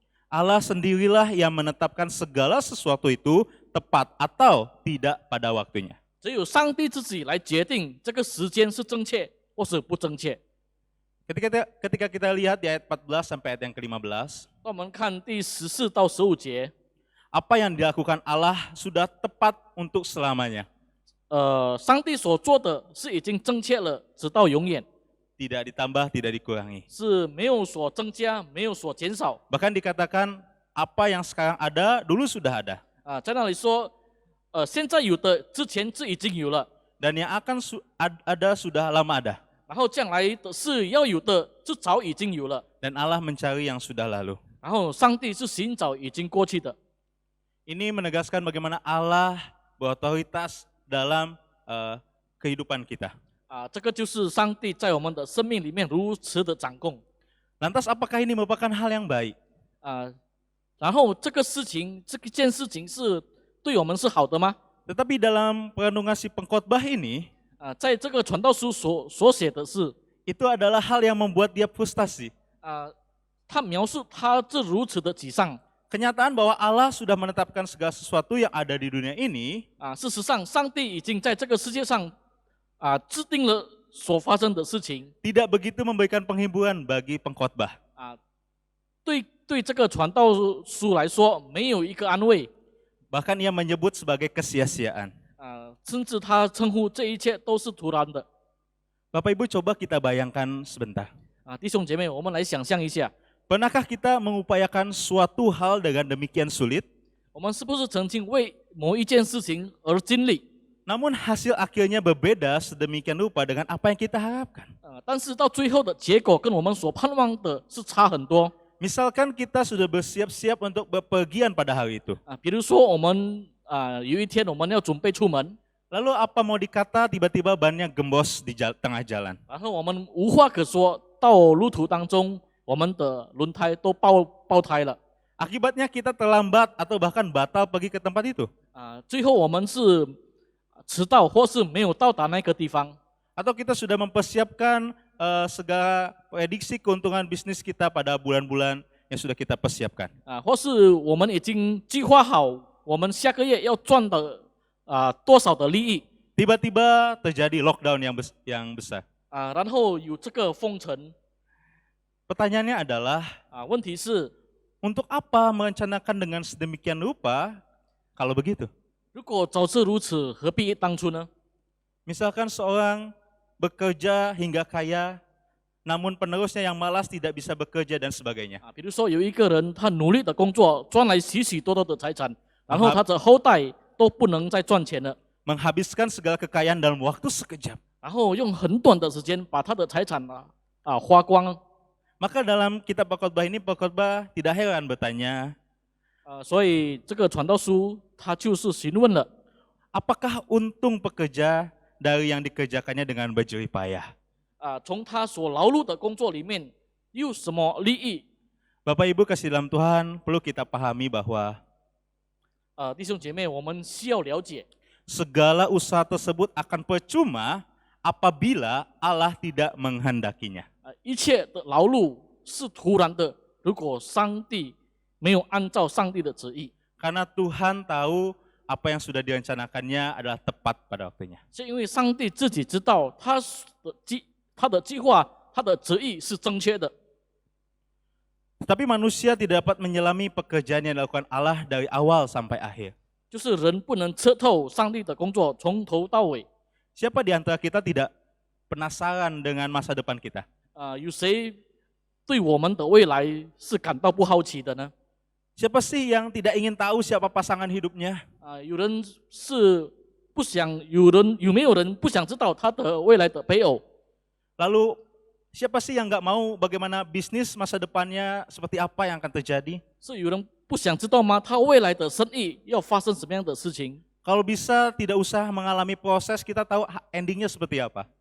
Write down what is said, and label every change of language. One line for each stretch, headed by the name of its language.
Indonesian: Allah sendirilah yang menetapkan segala sesuatu itu tepat atau tidak pada waktunya.
Chinese: 只有上帝自己来决定这个时间是正确或是不正确。
Indonesian: Ketika kita lihat di ayat 14 sampai ayat yang ke-15,
Chinese: 那我们看第14到15节，
Indonesian: apa yang dilakukan Allah sudah tepat untuk selamanya.
Chinese: 上帝所做的是已经正确了，直到永远，
Indonesian: Tidak ditambah, tidak dikurangi.
Chinese: 是没有所增加，没有所减少。
Indonesian: Bahkan dikatakan apa yang sekarang ada, dulu sudah ada.
Chinese: 在那里说，现在有的，之前是已经有了，
Indonesian: Dan yang akan ada sudah lama ada.
Chinese: 然后将来的是要有的，是早已经有了。
Indonesian: Dan Allah mencari yang sudah lalu.
Chinese: 然后上帝是寻找已经过去的。
Indonesian: Ini menegaskan bagaimana Allah berotoritas dalam kehidupan kita.
Chinese: 这个就是上帝在我们的生命里面如此的掌控。
Indonesian: Lantas apakah ini merupakan hal yang baik?
Chinese: 然后这个事情，这件事情是对我们是好的吗？
Indonesian: Tetapi dalam perenungan si pengkhotbah ini,
Chinese: 在这个传道书所写的是，
Indonesian: itu adalah hal yang membuat dia frustasi.
Chinese: 他描述他这如此的沮丧。
Indonesian: Kenyataan bahwa Allah sudah menetapkan segala sesuatu yang ada di dunia ini,
Chinese: 事实上，上帝已经在这个世界上制定了所发生的事情。
Indonesian: tidak begitu memberikan penghiburan bagi pengkhotbah.
Chinese: 对这个传道书来说，没有一个安慰。
Indonesian: Bahkan ia menyebut sebagai kesia-siaan.
Chinese: 甚至他称呼这一切都是徒然的。
Indonesian: Bapak Ibu coba kita bayangkan sebentar.
Chinese: 弟兄姐妹，我们来想象一下，
Indonesian: Pernahkah kita mengupayakan suatu hal dengan demikian sulit,
Chinese: 我们是不是曾经为某一件事情而经历？
Indonesian: namun hasil akhirnya berbeda sedemikian rupa dengan apa yang kita harapkan?
Chinese: 但是到最后的结果跟我们所盼望的是差很多。
Indonesian: Misalkan kita sudah bersiap-siap untuk bepergian pada hari itu.
Chinese: 比如说我们有一天我们要准备出门，
Indonesian: Lalu apa mau dikata tiba-tiba bannya gembos di tengah jalan.
Chinese: 然后我们无话可说，到路途当中，我们的轮胎都爆胎了。
Indonesian: Akibatnya kita terlambat atau bahkan batal pergi ke tempat itu.
Chinese: 最后我们是迟到或是没有到达那个地方。
Indonesian: Atau kita sudah mempersiapkan segala prediksi keuntungan bisnis kita pada bulan-bulan yang sudah kita persiapkan.
Chinese: 或是我们已经计划好我们下个月要赚的多少的利益。
Indonesian: Tiba-tiba terjadi lockdown yang besar.
Chinese: 然后有这个封城。
Indonesian: Pertanyaannya adalah,
Chinese: 问题是，
Indonesian: untuk apa merencanakan dengan sedemikian rupa kalau begitu?
Chinese: 如果早知如此，何必当初呢？
Indonesian: Misalkan seorang bekerja hingga kaya, namun penerusnya yang malas tidak bisa bekerja dan sebagainya.
Chinese: 比如说有一个人，他努力的工作，赚来许许多多的财产，然后他的后代都不能再赚钱了，
Indonesian: Menghabiskan segala kekayaan dalam waktu sekejap.
Chinese: 然后用很短的时间把他的财产花光。
Indonesian: Maka dalam kitab pengkhotbah ini, pengkhotbah tidak heran bertanya,
Chinese: 所以这个传道书他就是询问了，
Indonesian: apakah untung pekerja dari yang dikerjakannya dengan berjerih payah?
Chinese: 从他所劳碌的工作里面有什么利益？
Indonesian: Bapak Ibu kasih dalam Tuhan, perlu kita pahami bahwa
Chinese: 弟兄姐妹，我们需要了解，
Indonesian: segala usaha tersebut akan percuma apabila Allah tidak menghendakinya.
Chinese: 一切的劳碌是徒然的，如果上帝没有按照上帝的旨意。
Indonesian: Karena Tuhan tahu apa yang sudah direncanakannya adalah tepat pada waktunya.
Chinese: 是因为上帝自己知道他的计划，他的旨意是正确的。
Indonesian: Tetapi manusia tidak dapat menyelami pekerjaan yang dilakukan Allah dari awal sampai akhir.
Chinese: 就是人不能彻透上帝的工作从头到尾。
Indonesian: Siapa di antara kita tidak penasaran dengan masa depan kita?
Chinese: 有谁对我们的未来是感到不好奇的呢？
Indonesian: Siapa sih yang tidak ingin tahu siapa pasangan hidupnya?
Chinese: 有人是不想，有没有人不想知道他的未来的配偶？
Indonesian: Lalu Siapa sih yang nggak mau bagaimana bisnis masa depannya seperti apa yang akan terjadi?
Chinese: 是有人不想知道吗？他未来的生意要发生什么样的事情？
Indonesian: Kalau bisa tidak usah mengalami proses, kita tahu endingnya seperti apa.